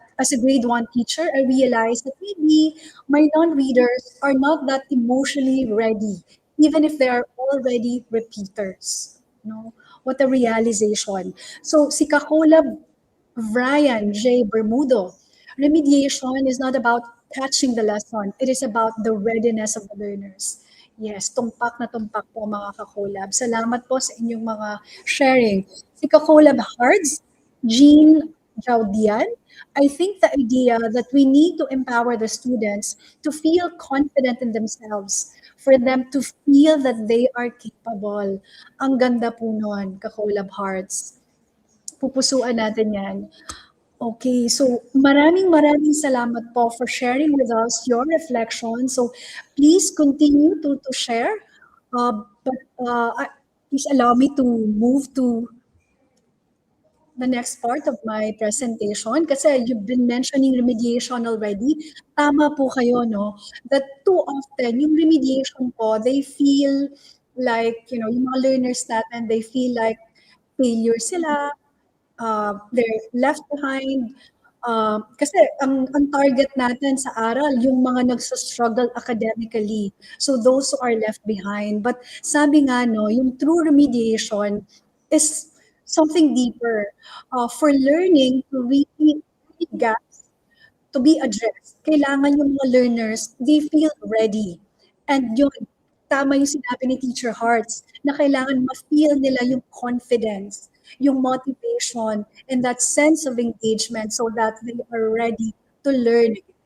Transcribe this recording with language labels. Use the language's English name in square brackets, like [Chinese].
[English] As a grade 1 teacher, I realized that maybe my non-readers are not that emotionally ready, even if they are already repeaters. No? What a realization. So si Kakolab Brian J. Bermudo, remediation is not about catching the lesson. It is about the readiness of the learners. [Filipino] Yes, tumpak na tumpak po mga kakolab. Salamat po sa inyong mga sharing. [English] Si Kakolab Hards, Jean Jaudian, I think the idea that we need to empower the students to feel confident in themselves, for them to feel that they are capable. [Filipino] Ang ganda po nun, Kakolab Hearts. Pupusuan natin yan. [English] Okay, so [Filipino] maraming salamat po [English] for sharing with us your reflection. So please continue to share. Please allow me to move to the next part of my presentation [Filipino] kasi [English] you've been mentioning remediation already. [Filipino] Tama po kayo, no? [English] That too often, yung remediation po, they feel like, you know, [Filipino] yung mga [English] learners natin, they feel like failure [Filipino] sila, [English] they're left behind. [Filipino] Kasi ang target natin sa aral, yung mga nagsastruggle academically. [English] So those who are left behind. But [Filipino] sabi nga, no, yung [English] true remediation is something deeper. For learning to really gaps to be addressed, [Filipino] kailangan yung mga [English] learners, they feel ready. And [Filipino] yun, tama yung sinabi ni [English] Teacher Hearts, [Filipino] na kailangan ma-feel nila yung [English] confidence, yung motivation, and that sense of engagement so that they are ready to learn.